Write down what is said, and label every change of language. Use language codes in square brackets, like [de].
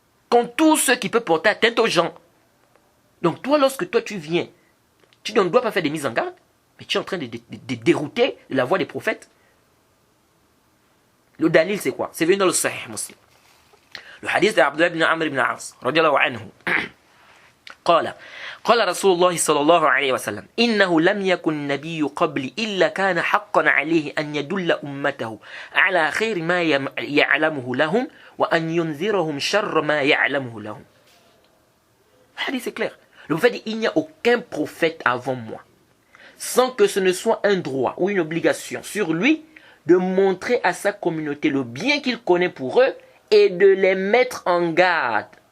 [fr] Contre tous ceux qui peuvent porter atteinte aux gens. Donc toi, lorsque toi tu viens, tu ne dois pas faire des mises en garde, mais tu es en train de dérouter la voie des prophètes. Le dalil, c'est quoi? C'est venu dans le Sahih Muslim. Le hadith d'Abdullah ibn Amr ibn As, radiallahu anhu. [ar] قال رسول الله صلى الله عليه وسلم إنه لم يكن نبي قبلي إلا كان حقا عليه أن يدل أمته على خير ما يعلمه لهم وأن ينذرهم شر ما يعلمه لهم. [fr] Le hadith est clair. Le prophète dit il n'y a aucun prophète avant moi sans que ce ne soit un droit ou une obligation sur lui de montrer à sa communauté le bien qu'il connaît pour eux et de les mettre en garde.